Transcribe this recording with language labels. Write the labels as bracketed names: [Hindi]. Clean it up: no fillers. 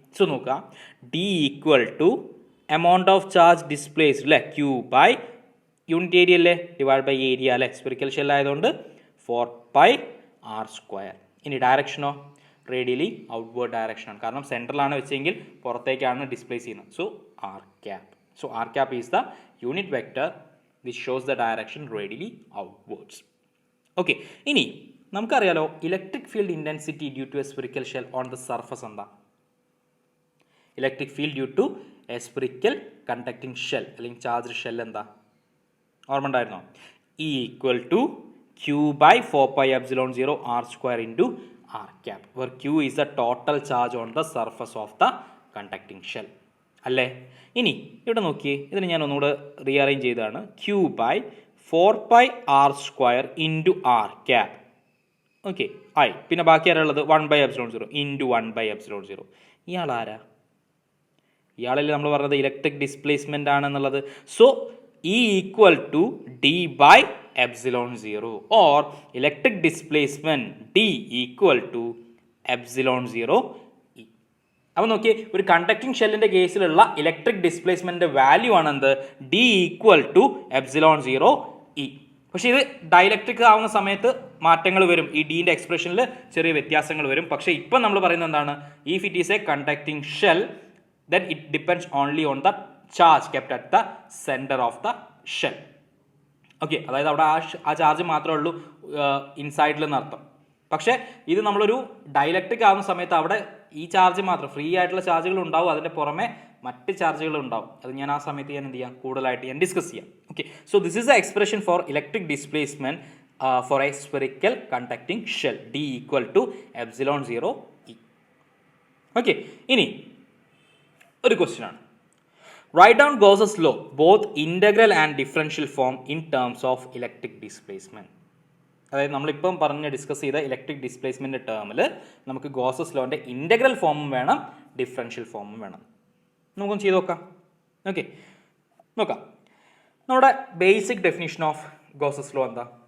[Malayalam] So നോക്കുക, D equal to amount of charge displaced അല്ലേ, Q by unit area അല്ലേ, divide by area അല്ലേ, spherical shell ആയതുകൊണ്ട് 4πr². ഇനി ഡയറക്ഷനോ റേഡിയലി ഔട്ട്വേർഡ് ഡയറക്ഷനാണ്, കാരണം സെൻട്രലാണ് വെച്ചെങ്കിൽ പുറത്തേക്കാണ് ഡിസ്പ്ലേസ് ചെയ്യുന്നത്. [English] So r cap. So r cap is the unit vector which shows the direction radially outwards. [Malayalam] Okay, ഇനി നമുക്കറിയാലോ electric field intensity due to A spherical shell on the surface എന്താ? Electric field due to A spherical conducting shell അല്ലെങ്കിൽ charge shell എന്താ? ഓർമ്മ ഉണ്ടായിരുന്നോ? [English] E equal to Q by 4πε0 r² into r cap, where Q is the total charge on the surface of the conducting shell. [Malayalam] അല്ലേ? ഇനി ഇവിടെ നോക്കിയേ, ഇതിന് ഞാൻ ഒന്നുകൂടെ റീഅറേഞ്ച് ചെയ്തതാണ്. [English] Q by 4πr² into r cap. [Malayalam] Okay, ആയി. പിന്നെ ബാക്കി ആരാളുള്ളത്? 1/ε0 ഇൻറ്റു 1/ε0. ഇയാളാരാ? ഇയാളല്ലേ നമ്മൾ പറഞ്ഞത് ഇലക്ട്രിക് ഡിസ്പ്ലേസ്മെൻ്റ് ആണെന്നുള്ളത്. [English] So E equal to D by ε0 or electric displacement D equal to ε0 E. [Malayalam] അപ്പോൾ നോക്കിയേ, ഒരു കണ്ടക്റ്റിംഗ് ഷെല്ലിൻ്റെ കേസിലുള്ള ഇലക്ട്രിക് ഡിസ്പ്ലേസ്മെൻറ്റിൻ്റെ വാല്യൂ ആണ് എന്ത്? [English] D equal to ε0 E. [Malayalam] പക്ഷേ ഇത് ഡൈലക്ട്രിക് ആവുന്ന സമയത്ത് മാറ്റങ്ങൾ വരും, ഈ ഡീൻ്റെ എക്സ്പ്രഷനിൽ ചെറിയ വ്യത്യാസങ്ങൾ വരും. പക്ഷേ ഇപ്പം നമ്മൾ പറയുന്നത് എന്താണ്? [English] If it is a conducting shell then it depends only on the charge kept at the center of the shell. [Malayalam] Okay, അതായത് അവിടെ ആ ചാർജ് മാത്രമേ ഉള്ളൂ ഇൻസൈഡിൽ എന്നർത്ഥം. പക്ഷേ ഇത് നമ്മളൊരു ഡൈലക്ട്രിക് ആവുന്ന സമയത്ത് അവിടെ ഈ ചാർജ് മാത്രം, ഫ്രീ ആയിട്ടുള്ള ചാർജുകൾ ഉണ്ടാവും, അതിൻ്റെ പുറമെ മറ്റ് ചാർജുകൾ ഉണ്ടാവും. അത് ഞാൻ ആ സമയത്ത് എന്ത് ചെയ്യാം, കൂടുതലായിട്ട് ഡിസ്കസ് ചെയ്യാം. [English] Okay, so this is the expression for electric displacement for a spherical conducting shell, D equal to epsilon 0 E. [Malayalam] Okay, ഇനി ഒരു ക്വസ്റ്റ്യൻ ആണ്. [English] Write down Gauss's law, both integral and differential form in terms of electric displacement. [Malayalam] അതായത് നമ്മളിപ്പം discuss ചെയ്ത electric displacement ടേമിൽ നമുക്ക് Gauss's ലോൻ്റെ integral ഫോമും വേണം, ഡിഫറൻഷ്യൽ ഫോമും വേണം. നമുക്കൊന്ന് ചെയ്ത് നോക്കാം. ഓക്കെ, നോക്കാം. നമ്മുടെ basic definition of Gauss's law എന്താ?